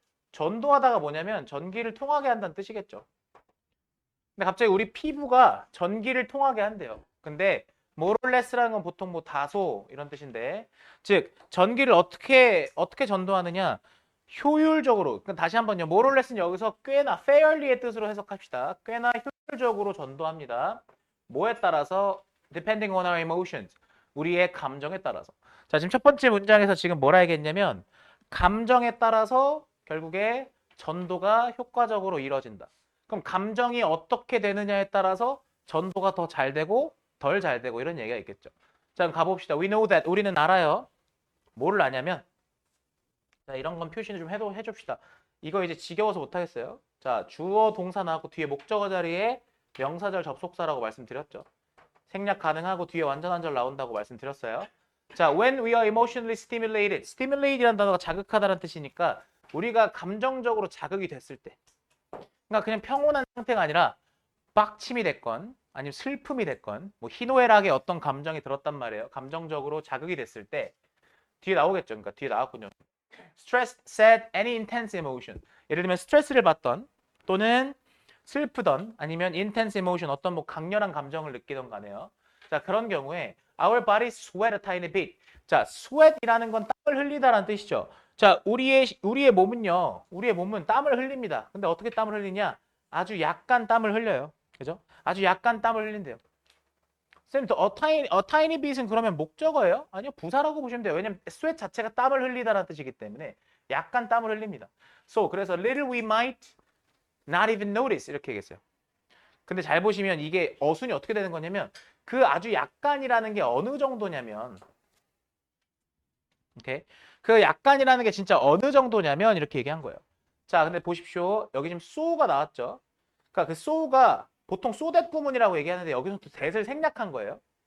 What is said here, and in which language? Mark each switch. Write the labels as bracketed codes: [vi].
[ko] 전도하다가 뭐냐면 전기를 통하게 한다는 뜻이겠죠. 근데 갑자기 우리 피부가 전기를 통하게 한대요. 근데 [en] more or less [ko] 라는 건 보통 뭐 다소 이런 뜻인데 즉 전기를 어떻게 전도하느냐 효율적으로. 그럼 다시 한번요. [en] more or less [ko] 는 여기서 꽤나 fairly의 뜻으로 해석합시다. 꽤나 효율적으로 전도합니다. 뭐에 따라서 [en] depending on our emotions. [ko] 우리의 감정에 따라서. 자, 지금 첫 번째 문장에서 지금 뭐라 얘기했냐면 감정에 따라서 결국에 전도가 효과적으로 이루어진다. 그럼 감정이 어떻게 되느냐에 따라서 전도가 더 잘 되고 덜 잘 되고 이런 얘기가 있겠죠. 자, 그럼 가봅시다. [en] We know that. [ko] 우리는 알아요. 뭐를 아냐면 자, 이런 건 표시를 좀 해줍시다. 이거 이제 지겨워서 못하겠어요. 자, 주어 동사 나왔고 뒤에 목적어 자리에 명사절 접속사라고 말씀드렸죠. 생략 가능하고 뒤에 완전한 절 나온다고 말씀드렸어요. [en] 자, when we are emotionally stimulated. [ko] stimulated이라는 단어가 자극하다는 뜻이니까 우리가 감정적으로 자극이 됐을 때 그러니까 그냥 평온한 상태가 아니라 빡침이 됐건 아니면 슬픔이 됐건 뭐 희노애락의 어떤 감정이 들었단 말이에요. 감정적으로 자극이 됐을 때 뒤에 나오겠죠. 그러니까 뒤에 나왔군요. [en] stress, sad, any intense emotion. [ko] 예를 들면 스트레스를 받던 또는 슬프던 아니면 [en] intense emotion [ko] 어떤 뭐 강렬한 감정을 느끼던 간에요. 자, 그런 경우에 [en] our body sweat a tiny bit. [ko] 자, sweat이라는 건 땀을 흘리다라는 뜻이죠. 자, 우리의 몸은요. 우리의 몸은 땀을 흘립니다. 근데 어떻게 땀을 흘리냐? 아주 약간 땀을 흘려요. 그죠? 아주 약간 땀을 흘린대요. 쌤, [en] a tiny bit [ko] 은 그러면 목적어예요? 아니요, 부사라고 보시면 돼요. 왜냐면 sweat 자체가 땀을 흘리다라는 뜻이기 때문에 약간 땀을 흘립니다. [en] So, [ko] 그래서 [en] little we might not even notice [ko] 이렇게 얘기했어요. 근데 잘 보시면 이게 어순이 어떻게 되는 거냐면 그 아주 약간이라는 게 어느 정도냐면 오케이? 그 약간이라는 게 진짜 어느 정도냐면 이렇게 얘기한 거예요. 자, 근데 보십시오. 여기 지금 so가 나왔죠? 그러니까 그 so가 보통 so that 구문이라고 얘기하는데 여기서 또 that을 생략한 거예요.